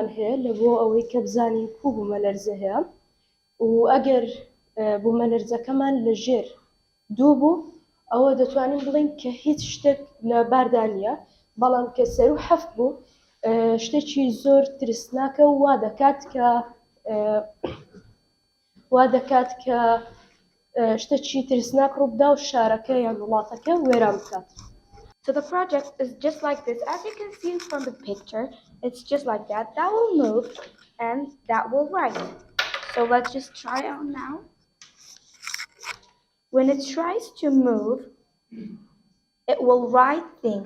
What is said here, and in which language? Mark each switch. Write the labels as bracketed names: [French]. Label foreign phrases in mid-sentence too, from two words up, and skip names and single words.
[Central Kurdish] هەیە لە بۆ ئەوەی کە بزانین کو بوومەلەرزە هەیە و ئەگەر بوومەلەرزەکەمان لە ژێر دوو بوو ئەوە دەتوانین بڵێین کە هیچ شتێک لە باردا نییە بەڵام کە سەر و حەفت بوو شتێکی زۆر ترسناکە و وا دەکات کە شتێکی ترسناک ڕوو بدا و شارەکە یان وڵاتەکە وێران بکات. [English] So the project is just like this. As you can see from the picture, it's just like that. That will move and that will write. So let's just try it out now. When it tries to move, it will write things.